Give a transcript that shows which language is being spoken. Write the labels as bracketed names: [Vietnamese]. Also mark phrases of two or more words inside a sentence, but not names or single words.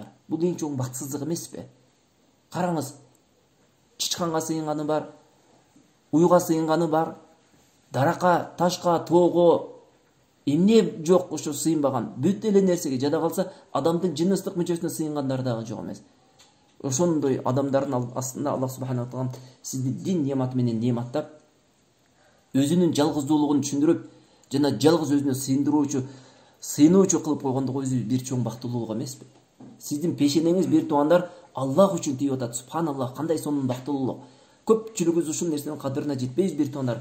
[Kyrgyz] Бул эң чоң бактсыздык эмеспи? Караңыз, чычканга сыйынганы бар, уйга сыйынганы бар, даракка, ташка, тоого эмне жок ошо сыйынбаган. Бүт эле нерсеге жада калса, адамдын жыныстык мүчөсүнө сыйынгандар дагы жок эмес. Ошондой адамдардын астында Аллах [Arabic] سبحانه وتعالى [Kyrgyz] сизди дин нематы менен нематтап, өзүнүн жалгыздуулугун түшүндүрүп, жана жалгыз өзүнө сыйынуучу кылып койгондугу өзү бир чоң бактылуулук эмеспи? Сиздин пешенеңиз, бир туугандар, Аллах үчүн тийип атат. Субханаллах, кандай сонун бактылуулук. Көпчүлүгүбүз ушул нерсенин кадырына жетпейбиз, бир туугандар.